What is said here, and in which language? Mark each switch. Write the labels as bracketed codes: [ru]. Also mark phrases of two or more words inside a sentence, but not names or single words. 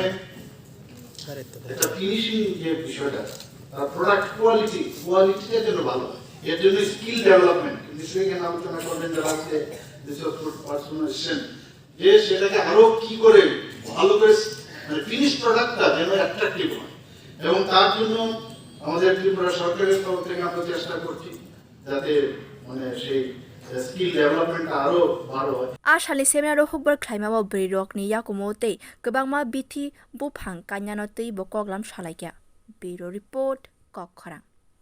[bn] একটা ফিনিশিং যে বিষয়টা তার [en] product quality [bn] যেন ভালো হয় এর জন্য [en] skill development [bn] নিশ্চয়ই এখানে আলোচনা করবেন যারা আছে পার্সোনাল যে সেটাকে আরো কি করে ভালো করে মানে [en] finish product [bn] যেন অ্যাট্রাকটিভ হয় এবং তার জন্য আমাদের ত্রিপুরা সরকারের তরফ থেকে আমরা চেষ্টা করছি যাতে মানে সেই [en] skill development [bn] আরো ভালো হয় [trp] Asalni seminar hukbar khlaimao bwrwi rokni yakumo tei kwbangma bithi buphang kanyano tei bo koglam salaikya [en] Bureau report [trp] Gurkhabosti